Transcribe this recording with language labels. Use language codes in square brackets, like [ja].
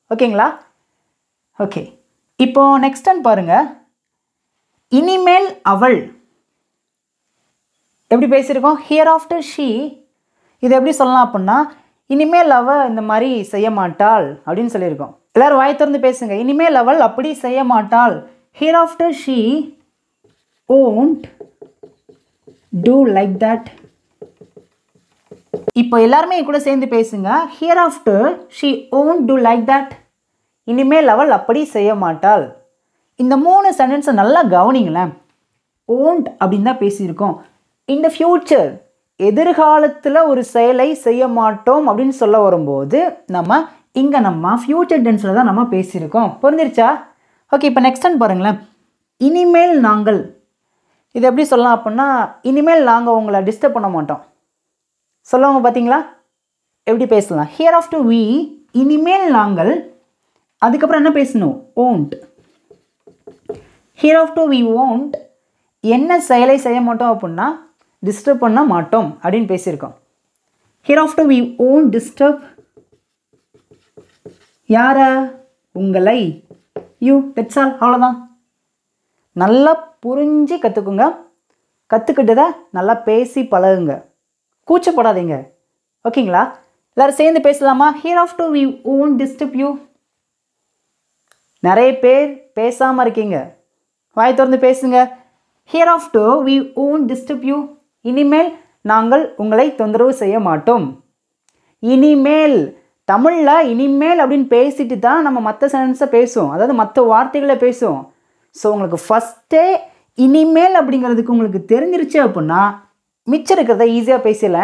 [ta] ஓகேங்களா? ஓகே, இப்போது next time பாருங்கள். இனிமேல் அவள் எப்படி பேசியிருக்கோம்? [en] Hereafter she. [ta] இது எப்படி சொல்லலாம் அப்படின்னா இனிமேல் அவள் இந்த மாதிரி செய்ய மாட்டாள் அப்படின்னு சொல்லியிருக்கோம். எல்லோரும் வாய் திறந்து பேசுங்க. இனிமேல் அவள் அப்படி செய்ய மாட்டாள். [en] Hereafter she won't do like that. [ta] இப்போ எல்லாருமே கூட சேர்ந்து பேசுங்க. [en] Hereafter she won't do like that. [ta] இனிமேல் அவள் அப்படி செய்ய மாட்டாள். இந்த 3 சென்டென்ஸை நல்லா கவனிங்களேன். won't அப்படின்னு தான் பேசியிருக்கோம். [en] in the future, [ta] எதிர்காலத்தில் ஒரு செயலை செய்ய மாட்டோம் அப்படின்னு சொல்ல வரும்போது நம்ம ஃப்யூச்சர் டென்ஸில் தான் நம்ம பேசியிருக்கோம். புரிஞ்சிருச்சா? ஓகே, இப்போ நெக்ஸ்ட் டைம் பாருங்களேன். இனிமேல் நாங்கள், இது எப்படி சொல்லலாம் அப்படின்னா இனிமேல் நாங்கள் உங்களை டிஸ்டர்ப் பண்ண மாட்டோம் சொல்லுவாங்க. பார்த்தீங்களா? எப்படி பேசலாம்? [en] Hereafter we, [ta] இனிமேல் நாங்கள், அதுக்கப்புறம் என்ன பேசணும்? won't. [en] Hereafter we won't, [ta] என்ன செயலை செய்ய மாட்டோம் அப்படின்னா டிஸ்டர்ப் பண்ண மாட்டோம் அப்படின்னு பேசியிருக்கோம். [en] Hereafter we won't disturb. [ta] யாரை? உங்களை. யூ. [en] That's all. [ta] அவ்வளோதான். நல்லா புரிஞ்சு கற்றுக்குங்க. கற்றுக்கிட்டதை நல்லா பேசி பழகுங்க, கூச்சப்படாதீங்க. ஓகேங்களா? எல்லோரும் சேர்ந்து பேசலாமா? [en] Hereafter we won't disturb you. [ta] நிறைய பேர் பேசாமல் இருக்கீங்க, வாய் திறந்து பேசுங்க. [en] Hereafter we won't disturb you. [ta] இனிமேல் நாங்கள் உங்களை தொந்தரவு செய்ய மாட்டோம். இனிமேல், தமிழில் இனிமேல் அப்படின்னு பேசிட்டு தான் நம்ம மற்ற சென்டென்ஸை பேசுவோம், அதாவது மற்ற வார்த்தைகளை பேசுவோம். ஸோ உங்களுக்கு ஃபஸ்ட்டே இனிமேல் அப்படிங்கிறதுக்கு உங்களுக்கு தெரிஞ்சிருச்சு அப்படின்னா மிச்சம் இருக்கிறத ஈஸியாக பேசிடலாம்.